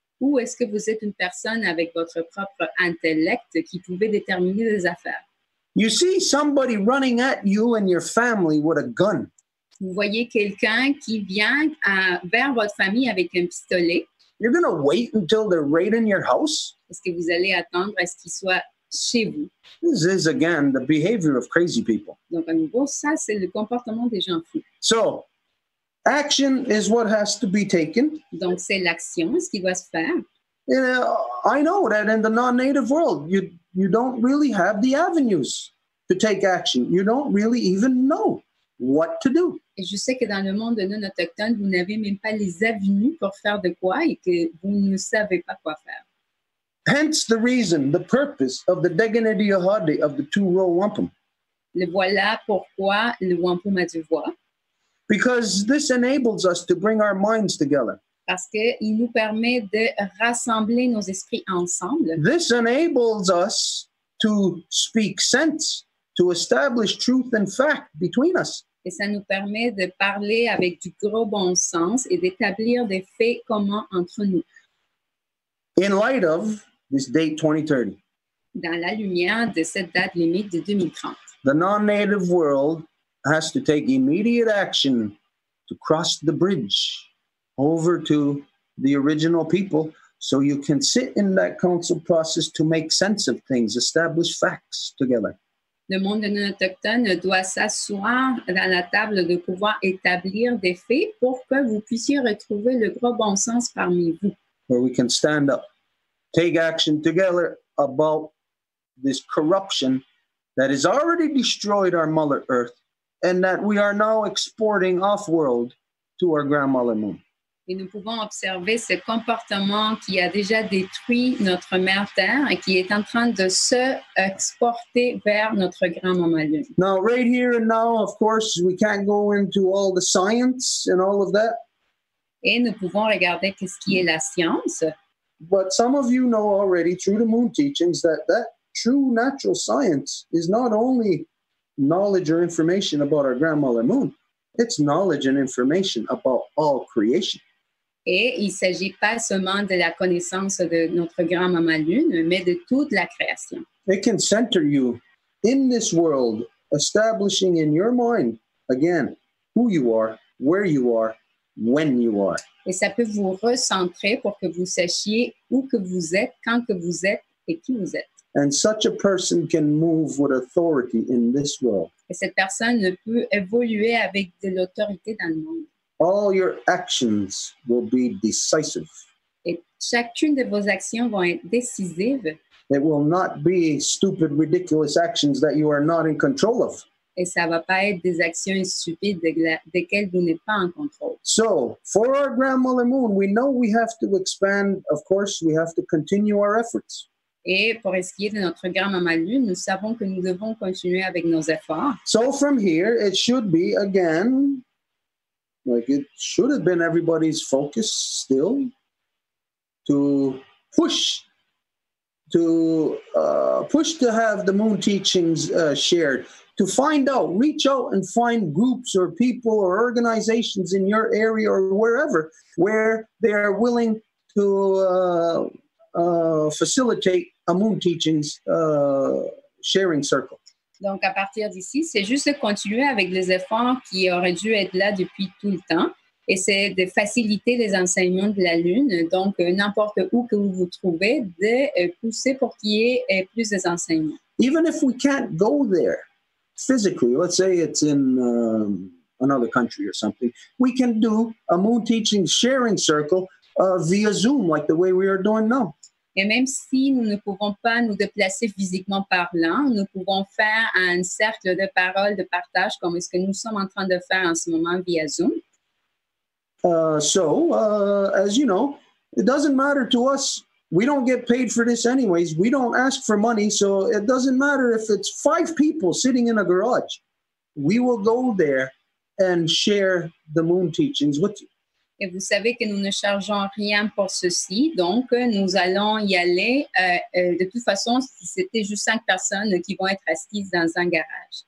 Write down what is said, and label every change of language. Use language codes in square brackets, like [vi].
[fr] Ou est-ce que vous êtes une personne avec votre propre intellect qui pouvait déterminer des affaires? [en] You see somebody running at you and your family with a gun. [fr] Vous voyez quelqu'un qui vient vers votre famille avec un pistolet. [en] You're going to wait until they're right in your house? [fr] Est-ce que vous allez attendre à ce qu'il soit chez vous? [en] This is, again, the behavior of crazy people. [fr] Donc, à nouveau, ça, c'est le comportement des gens fous. [en] So, action is what has to be taken. [fr] Donc, c'est l'action, ce qui doit se faire. [en] I know that in the non-native world, you don't really have the avenues to take action. You don't really even know what to do. [fr] Et je sais que dans le monde non autochtone, vous n'avez même pas les avenues pour faire de quoi et que vous ne savez pas quoi faire. [en] Hence the reason, the purpose of the Deganedi of the two-row wampum. [fr] Le voilà pourquoi le wampum a du voix. [en] Because this enables us to bring our minds together. [fr] Parce qu'il nous permet de rassembler nos esprits ensemble. [en] This enables us to speak sense, to establish truth and fact between us. [fr] Et ça nous permet de parler avec du gros bon sens et d'établir des faits communs entre nous. [en] In light of this date 2030. [fr] Dans la lumière de cette date limite de 2030. [en] The non-native world has to take immediate action to cross the bridge over to the original people so you can sit in that council process to make sense of things, establish facts together. [fr] Le monde non autochtone doit s'asseoir dans la table de pouvoir établir des faits pour que vous puissiez retrouver le gros bon sens parmi vous. [en] Where we can stand up, take action together about this corruption that has already destroyed our Mother Earth and that we are now exporting off-world to our grandmother moon. [fr] Et nous pouvons observer ce comportement qui a déjà détruit notre mère Terre et qui est en train de se exporter vers notre grand-maman Lune. [en] Now, right here and now, of course, we can't go into all the science and all of that. [fr] Et nous pouvons regarder ce qui est la science. [en] But some of you know already through the moon teachings that true natural science is not only knowledge or information about our grandmother moon, it's knowledge and information about all creation. [fr] Et il ne s'agit pas seulement de la connaissance de notre grand-maman Lune, mais de toute la création. [en] It can center you in this world, establishing in your mind, again, who you are, where you are, when you are. [fr] Et ça peut vous recentrer pour que vous sachiez où que vous êtes, quand que vous êtes et qui vous êtes. [en] And such a person can move with authority in this world. [fr] Et cette personne peut évoluer avec de l'autorité dans le monde. [en] All your actions will be decisive. [fr] Et chacune de vos actions vont être décisives. [en] It will not be stupid, ridiculous actions that you are not in control of. [fr] Et ça ne va pas être des actions stupides desquelles vous n'êtes pas en contrôle. [en] So, for our grandmother moon, we know we have to expand. Of course, we have to continue our efforts. [fr] Et pour ce qui est de notre grand-maman Lune, nous savons que nous devons continuer avec nos efforts. [en] So from here, it should be, again, like it should have been everybody's focus still, to push to have the moon teachings shared, to find out, reach out and find groups or people or organizations in your area or wherever where they are willing to facilitate a moon teachings sharing circle. [fr] Donc, à partir d'ici, c'est juste de continuer avec les efforts qui auraient dû être là depuis tout le temps. Et c'est de faciliter les enseignements de la Lune. Donc, n'importe où que vous vous trouvez, de pousser pour qu'il y ait plus d'enseignements. [en] Even if we can't go there physically, let's say it's in another country or something, we can do a moon teaching sharing circle via Zoom, like the way we are doing now. [fr] Et même si nous ne pouvons pas nous déplacer physiquement parlant, nous pouvons faire un cercle de parole, de partage, comme ce que nous sommes en train de faire en ce moment via Zoom. [en] As you know, it doesn't matter to us. We don't get paid for this anyways. We don't ask for money, so it doesn't matter if it's 5 people sitting in a garage. We will go there and share the moon teachings with you. [fr] Et vous savez que nous ne chargeons rien pour ceci, donc nous allons y aller. De toute façon, si c'était juste 5 personnes qui vont être assises dans un garage.